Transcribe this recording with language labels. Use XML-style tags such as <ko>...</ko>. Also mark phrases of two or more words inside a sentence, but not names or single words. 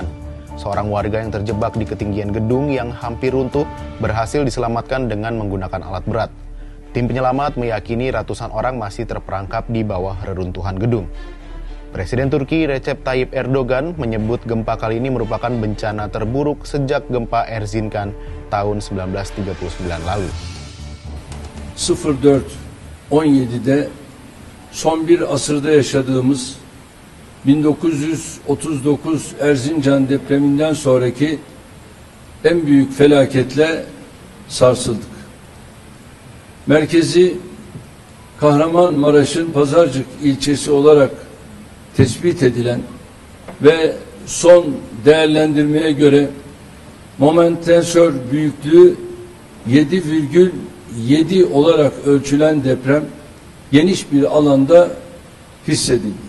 <id>Seorang warga yang terjebak di ketinggian gedung yang hampir runtuh berhasil diselamatkan dengan menggunakan alat berat. Tim penyelamat meyakini ratusan orang masih terperangkap di bawah reruntuhan gedung. Presiden Turki Recep Tayyip Erdogan menyebut gempa kali ini merupakan bencana terburuk sejak gempa Erzincan tahun 1939 lalu.</id> <tr>04-17'de son bir asırda yaşadığımız 1939 Erzincan depreminden sonraki en büyük felaketle sarsıldık. Merkezi Kahramanmaraş'ın Pazarcık ilçesi olarak tespit edilen ve son değerlendirmeye göre moment tensör büyüklüğü 7,7 olarak ölçülen deprem geniş bir alanda hissedildi.</tr>